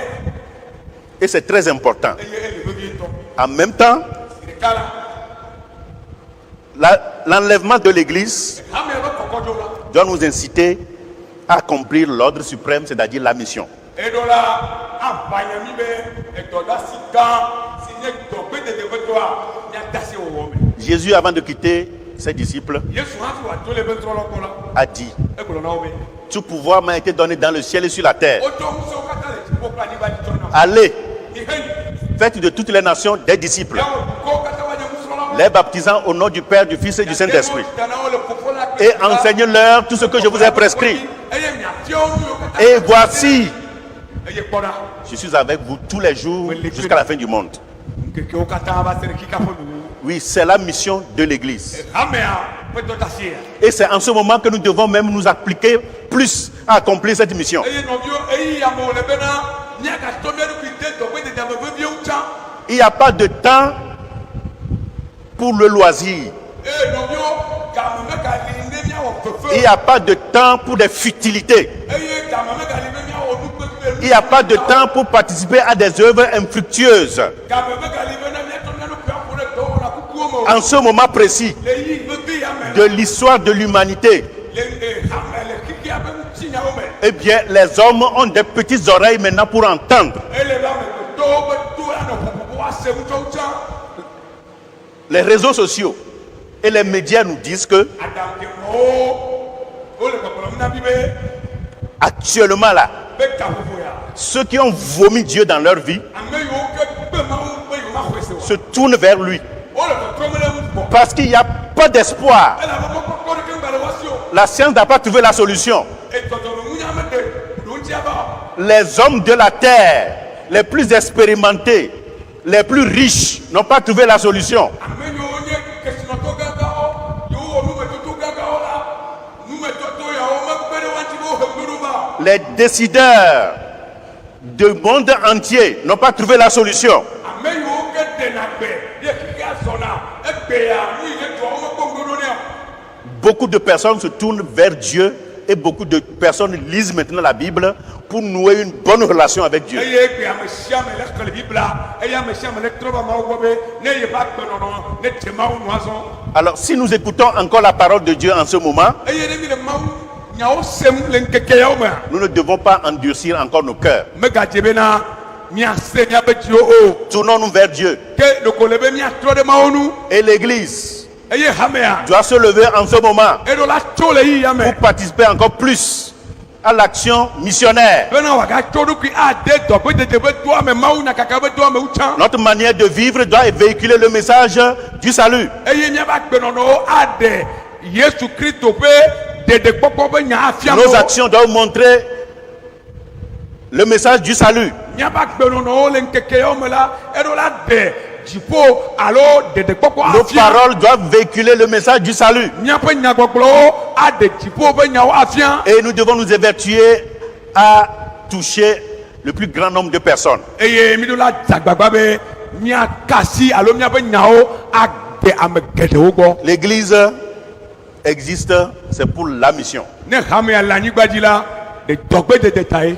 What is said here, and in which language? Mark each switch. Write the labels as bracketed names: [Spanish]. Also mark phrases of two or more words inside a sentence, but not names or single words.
[French] Et c'est très important. [Ewe] eye ele vevietɔ [French] En même temps, [Ewe] zi ɖeka [French] l'enlèvement de l'Église [Ewe] la hame ƒe kɔkɔdzo la [French] doit nous inciter à accomplir l'ordre suprême, c'est-à-dire la mission. [Ewe] eɖo la aʋanya mí be edɔɖasi gã si nye dɔgbedede ƒe dɔa míade asi wɔwɔ me. [French] Jésus, avant de quitter ses disciples, [Ewe] Yesu hã fi wòato le ƒe trɔlɔ gbɔ la [French] a dit, [Ewe] egblɔ na wo be [French] tout pouvoir m'a été donné dans le ciel et sur la terre. [Ewe] wotsɔ ŋusẽwo katã le dziƒo kple anyigba dzi tsɔ na [French] Allez, [Ewe] mi heyi [French] faites de toutes les nations des disciples, [Ewe] yawo dukɔwo katã woanye nusrɔ̃lawo [French] les baptisant au nom du Père, du Fils et du Saint-Esprit, [Ewe] dana wo le Fofo la kple [French] et [Ewe] Vi la. [French] enseignez-leur tout ce que je vous ai prescrit. [Ewe] eye miafia wo nu yiwo katã [French] Et voici, [Ewe] eye kpɔɖa [French] je suis avec vous tous les jours jusqu'à la fin du monde. [Ewe] nkekewo katã va se ɖe kika ƒe nuwu [French] Oui, c'est la mission de l'Église. [Ewe] hamea ƒe dɔdasi ya [French] Et c'est en ce moment que nous devons même nous appliquer plus à accomplir cette mission. [Ewe] eye nɔviwo eyi amewo le bena míagatɔ mía ɖokui de dɔgbedede ame veviewo tsã [French] Il n'y a pas de temps pour le loisir. [Ewe] eye nɔviwo game megali ne míawɔ [French] Il n'y [Ewe] fefe [French] a pas de temps pour des futilités. [Ewe] eye game megali ne míawɔ nu kpekpe [French] Il n'y a pas de temps pour participer à des œuvres infructueuses. [Ewe] game megali bena míatɔ mía ɖokui aƒo ɖe dɔwɔna kukuwo me o [French] En ce moment précis [Ewe] le yi vevi ya me [French] de l'histoire de l'humanité, [Ewe] le hame le kikia ƒe ŋutinyawo me [French] eh bien, les hommes ont des petites oreilles maintenant pour entendre. [Ewe] ele va me tɔwo ƒe to la nɔ ʋuʋuʋu ase ŋutɔwo tsã [French] Les réseaux sociaux et les médias nous disent que [Ewe] aɖaŋemɔwo wole gbɔgblɔm na mi be [French] actuellement là, [Ewe] be gaƒoƒo ya [French] ceux qui ont vomi Dieu dans leur vie [Ewe] ame yiwo ke gbe Mawu be yewomaxɔe se o [French] se tournent vers lui [Ewe] wole trɔtrɔm ɖe ŋu gbɔ [French] parce qu'il n'y a pas d'espoir. [Ewe] elabe mɔkpɔkpɔ ɖeke ŋgba le woasi o [French] La science n'a pas trouvé la solution. [Ewe] edzɔdzɔmeŋunya meɖe ɖo ŋuti ava o [French] Les hommes de la terre, les plus expérimentés, les plus riches, n'ont pas trouvé la solution. [Ewe] ame yiwo nye kesinɔtɔ gãgãwo yiwo wɔ numetoto gãgãwo la numetoto yawo megbe ɖe woanti be wohe gbeɖo va o [French] Les décideurs du monde entier n'ont pas trouvé la solution. [Ewe] ame yiwo ke ɖena gbe ye keke azɔna egbe ya nu yi ke dzɔa wo mekpɔ ŋgbeɖo nɛ o [French] Beaucoup de personnes se tournent vers Dieu Et beaucoup de personnes lisent maintenant la Bible pour nouer une bonne relation avec Dieu. [Ewe] eye gbe ame sia me le xɔle bibla eye ame sia me le trɔ va mawu gbɔ be ne ye va gbenɔnɔ ne te mawu nu azɔ. [French] Alors, si nous écoutons encore la parole de Dieu en ce moment, [Ewe] eye ne mi le mawu nyawo sem le ŋkeke yawo mea. [French] nous ne devons pas endurcir encore nos cœurs. [Ewe] Megadze bena miase miabe dziwo o. [French] Tournons-nous vers Dieu. [Ewe] Ke ɖeko le be miatrɔ ɖe mawu nu. [French] Et l'Église [Ewe] Eye hamea. [French] doit se lever en ce moment [Ewe] Eɖo la tso le yi yame. [French] pour participer encore plus à l'action missionnaire. [Ewe] Bena wòagatso ɖokui ade dɔgbedede be doa me mawu nyakaka be doa me wutsã. [French] Notre manière de vivre doit véhiculer le message du salut. [Ewe] Eye miabe agbenɔnɔwo aɖe Yesu Kristo ƒe dedekpɔkpɔ be nya afia [French] Nos [Ewe] mo. [French] actions doivent montrer le message du salut. [Ewe] Miabe agbenɔnɔwo le ŋkeke yawo me la eɖo la ɖe dziƒo alo dedekpɔkpɔ [French] Nos [Ewe] afia. [French] paroles doivent véhiculer le message du salut. [Ewe] Miaƒe nyagbɔgblɔwo aɖe dziƒo ƒe nyawo afia. [French] Et nous devons nous évertuer à toucher le plus grand nombre de personnes. [Ewe] Eye mi ɖo la dzagbagba be miakasi alo miaƒe nyawo ade ame geɖewo gbɔ. [French] L'Église existe, c'est pour la mission. [Ewe] Ne hamea le anyigba dzi la ɖe dɔgbedede ta ye.